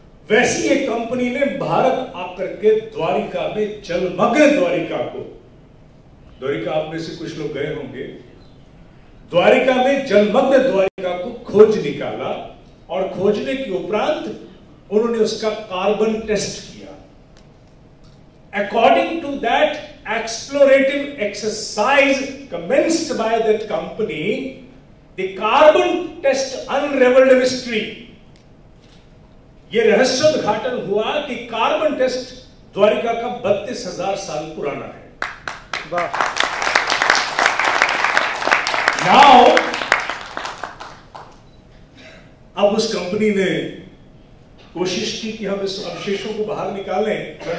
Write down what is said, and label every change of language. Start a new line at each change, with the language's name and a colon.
Hindi: वैसी एक कंपनी ने भारत आकर के द्वारिका में जलमग्न द्वारिका आप में से कुछ लोग गए होंगे, द्वारिका में जलमग्न द्वारिका को खोज निकाला और खोजने के उपरांत उन्होंने उसका कार्बन टेस्ट किया।
English: According to that explorative exercise commenced by that company, the carbon test unraveled a mystery.
Hindi: ये रहस्योद्घाटन हुआ कि कार्बन टेस्ट द्वारिका का 32,000 साल पुराना है। Now, अब उस कंपनी ने कोशिश की कि हम इस अवशेषों को बाहर निकालें।